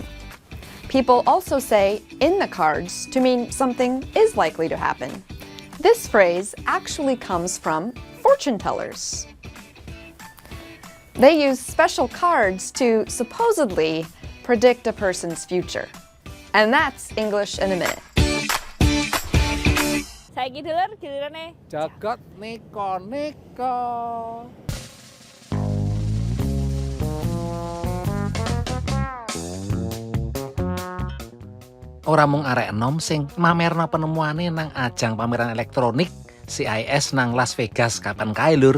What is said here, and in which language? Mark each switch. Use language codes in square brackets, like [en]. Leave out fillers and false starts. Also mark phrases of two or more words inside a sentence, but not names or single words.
[en] People also say in the cards to mean something is likely to happen. This phrase actually comes from fortune tellers. They use special cards to supposedly predict a person's future. And that's English in a Minute. [jv] Saiki dulur gilirane Jagat neko-neko. Ora mung arek enom sing mamerno penemuane nang ajang pameran elektronik CIS nang Las Vegas kapan kae lur.